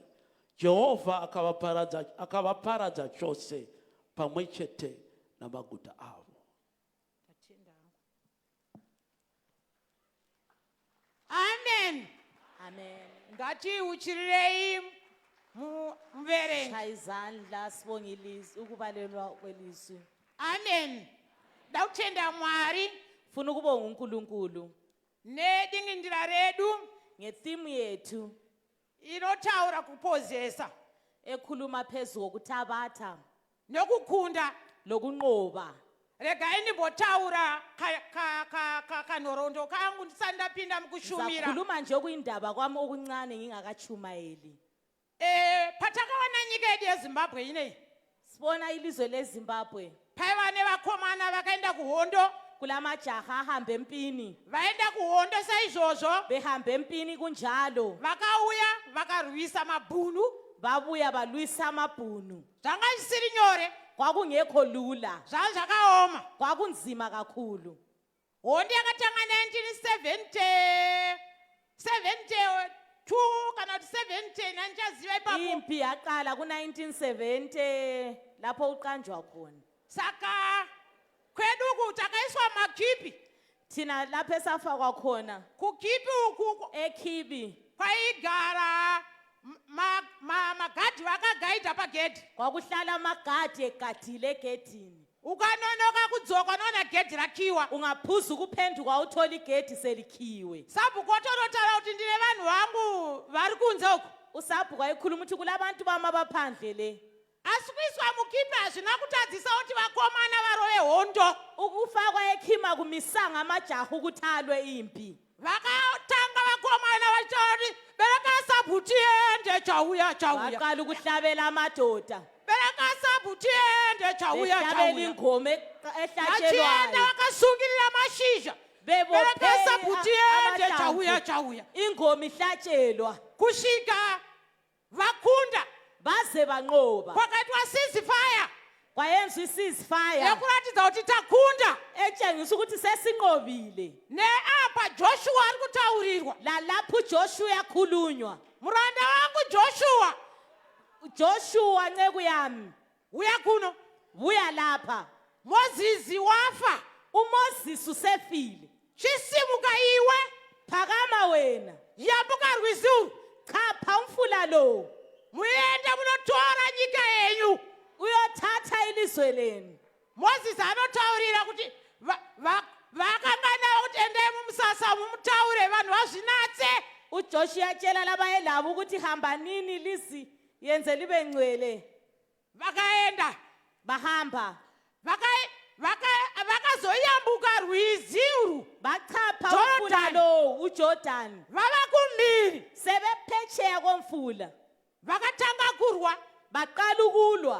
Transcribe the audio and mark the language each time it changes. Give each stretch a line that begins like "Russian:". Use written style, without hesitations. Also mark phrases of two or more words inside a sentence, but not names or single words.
Shona: Jehovha akavaparadza chose pamwe chete namaguta avo. Amen. Amen. Ngati uchirirei mverengi.
North Ndebele: Shaya izandla sibonge ilizwi ukubalelwa kwelizwi.
Shona: Amen. Ndakutenda Mwari
North Ndebele: Funa ukubonga uNkulunkulu
Shona: nedingindira redu
North Ndebele: ngetheme yethu
Shona: inotaura kupozesa
North Ndebele: ekhuluma phezulu kokuthabatha
Shona: nokukunda
North Ndebele: lokunqoba.
Shona: regai ndimbotaura kanhorondo kangu ndisandapinda mukushumira.
North Ndebele: Zakhuluma nje okuyindaba kwami okuncane ngingakachumayeli.
Shona: Patakawana nyika yedu yeZimbabwe ineyi
North Ndebele: Sibona ilizwe leZimbabwe
Shona: paiva nevakomana vakaenda kuhondo,
North Ndebele: kulamajaha ahamba empini,
Shona: vaenda kuhondo saizvozvo
North Ndebele: behamba empini kunjalo,
Shona: vakauya vakarwisa mabhunu.
North Ndebele: babuya balwisa amabhunu.
Shona: Zvanga zvisiri nyore,
North Ndebele: Kwakungekho lula,
Shona: zvanga zvakaoma.
North Ndebele: kwakunzima kakhulu.
Shona: Hondo yakatanga 1972 kana kuti 70 andichaziva ipapo.
North Ndebele: Impi yaqala ku1970 lapho uqanjwa khona.
Shona: Saka kwedu uku takaiswa makipi.
North Ndebele: Thina lapho esafakwa khona
Shona: Kukipi uku
North Ndebele: eKhibi
Shona: kwaigara magadhi vakagaidha pagedhi.
North Ndebele: kwakuhlala amagadi egadile egedini.
Shona: Ukanonoka kudzoka unoona gedhi rakiwa.
North Ndebele: Ungaphuza ukuphenduka uthola igedi selikhiwe.
Shona: Sabhuku otonotaura kuti ndine vanhu vangu vari kunze uku.
North Ndebele: Usabhuka ekhuluma ukuthi kulabantu bami abaphandle le.
Shona: Asi kuiswa mukipi hazvina kutadzisa kuti vakomana varove hondo.
North Ndebele: Ukufakwa ekhima kumisanga amajaha ukuthi alwe impi.
Shona: Vakatanga vakomana vachitaura kuti bereka sabhuti ende chauya.
North Ndebele: Baqala ukuhlabela amadoda.
Shona: Bereka sabhuti ende chauya.
North Ndebele: Behlabela ingoma
Shona: Vachienda
North Ndebele: ehlatshelwayo.
Shona: vakasungirira mashizha. Bereka sabhuti ende
North Ndebele: Bebophela
Shona: chauya.
North Ndebele: ingoma ihlatshelwa
Shona: Kusvika vakunda
North Ndebele: baze banqoba.
Shona: kwakaitwa ceasefire
North Ndebele: Kwayenzwa ceasefire
Shona: yekuratidza kuti takunda.
North Ndebele: etshengisa ukuthi sesinqobile.
Shona: Neapa Joshua ari kutaurirwa.
North Ndebele: Lalapho uJoshua yakhulunywa.
Shona: Muranda wangu Joshua,
North Ndebele: Joshua nceku yami,
Shona: uya kuno.
North Ndebele: buya lapha.
Shona: Mozisi wafa.
North Ndebele: uMoses usefile.
Shona: Chisimuka iwe.
North Ndebele: Phakama wena,
Shona: Yambuka rwizi.
North Ndebele: chapha umfula lo,
Shona: Muende munotora nyika yenyu.
North Ndebele: uyothatha ilizwe lenu.
Shona: Mozisi anotaurira kuti vakangana kuti endai mumusasa mumutaure vanhu vazvinatse.
North Ndebele: uJoshua atshela labayelabo ukuthi hambanini lizi yenze libe ngcwele.
Shona: Vakaenda.
North Ndebele: Bahamba
Shona: Vakazoyambuka rwizi urwu.
North Ndebele: bachapha Jordan. umfula lo, uJordan.
Shona: Vava kumbiri.
North Ndebele: Sebephetsheya komfula
Shona: Vakatanga kurwa.
North Ndebele: baqala ukulwa.